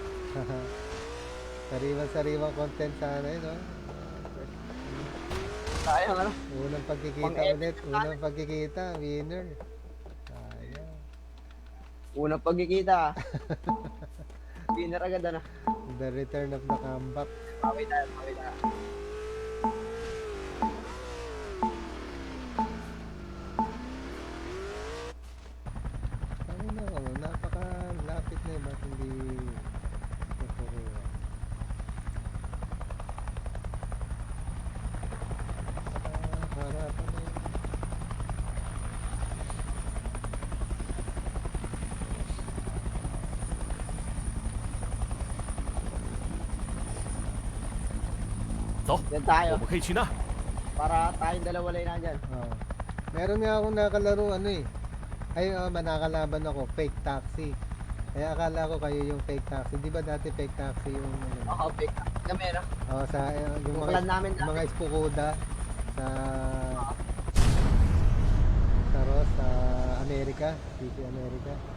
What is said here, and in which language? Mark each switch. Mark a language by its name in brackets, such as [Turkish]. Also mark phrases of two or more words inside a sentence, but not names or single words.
[Filipino] Sariwang content sana yun, no? Sayang ano. Unang pagkikita Pang-edit ulit. na Unang pagkikita, winner. Sayang. Unang pagkikita. Winner agad na. [English] The return of the comeback. [Filipino] Bawi tayo, bawi tayo. Ano na, napaka-lapit na yun. Ba't hindi tuturuan? Harapan na yun. Yan tayo. [Chinese] 我们可以去那儿。 [Filipino] Para tayong dalawa lang na dyan. Oh. Meron nga akong nakalaro ano eh. Ay, nakalaban ako, [English] fake taxi. [Filipino] Kaya akala ko kayo yung [English] fake taxi. [Filipino] Di ba dati [English] fake taxi [Filipino] yung ano? Oo, [English] pick up [Filipino] kami, no? Oh, sa yung Yung clan namin dati. mga Espukuda sa sa Amerika, City America.